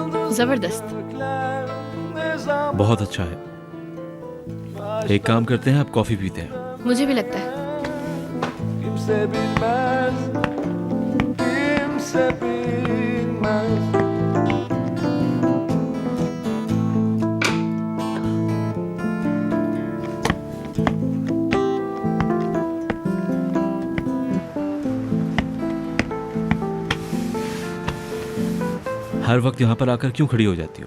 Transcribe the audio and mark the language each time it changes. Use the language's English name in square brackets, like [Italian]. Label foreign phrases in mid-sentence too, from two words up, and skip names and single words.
[Hindi] जबरदस्त। बहुत अच्छा है। एक काम करते हैं, आप कॉफी पीते हैं। मुझे भी लगता है। [Turkish] Kimse bilmez, kimse bilmez. [Hindi] हर वक्त यहाँ पर आकर क्यों खड़ी हो जाती हो?